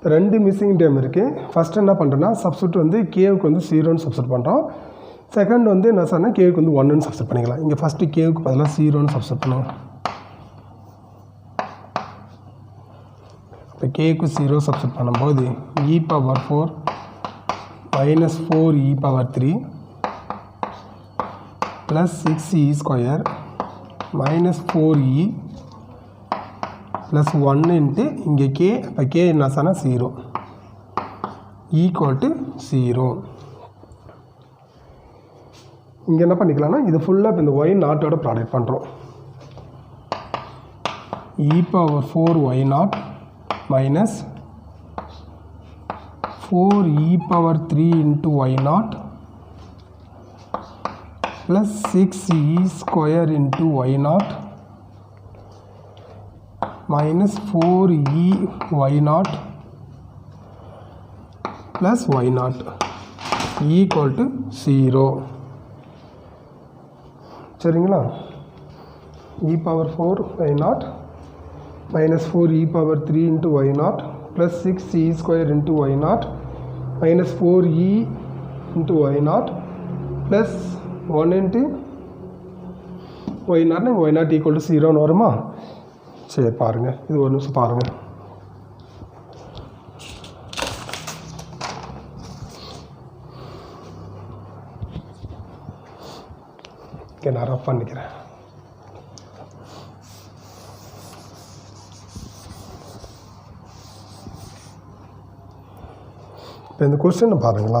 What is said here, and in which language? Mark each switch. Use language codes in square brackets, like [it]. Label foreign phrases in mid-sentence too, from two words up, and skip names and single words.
[ta] ரெண்டு [en] missing term [ta] இருக்குது. ஃபஸ்ட்டு என்ன பண்ணுறேன்னா சப்ஸ்டியூட் வந்து கேவுக்கு வந்து 0ன்னு சப்ஸ்டியூட் பண்ணுறோம். செகண்ட் வந்து என்ன சொன்னால் கேவுக்கு வந்து 1ன்னு சப்ஸ்டியூட் பண்ணிக்கலாம். இங்கே ஃபஸ்ட்டு கேவுக்கு பதிலாக 0ன்னு சப்ஸ்டியூட் பண்ணுவோம். இப்போ கேவுக்கு 0 சப்ஸ்டியூட் பண்ணும்போது [en] e⁴ minus 4e⁴ plus 6e² minus 4e plus 1 into [ta] இங்கே k, இப்போ k என்ன சொன்னால் 0 [en] equal to [ta] 0. இங்கே என்ன பண்ணிக்கலாம்னா இது ஃபுல்லாக இப்போ இந்த y நாட்டோட ப்ராடக்ட் பண்ணுறோம். [en] e⁴y0 minus 4e⁴ into y0 plus 6e² into y0 minus 4e y0 plus y0 equal to 0. [ta] சரிங்களா? [en] e⁴y0 minus 4e⁴ into y0 plus 6e² into y0 minus 4e into y0 plus 1 into y0 y0 equal to [ta] 0ன்னு வருமா? சரி பாருங்கள், இது ஒரு நிமிஷம் பாருங்கள். ஓகே, நான் ரஃப் பண்ணிக்கிறேன். இப்போ இந்த கொஸ்டினை பாருங்களா.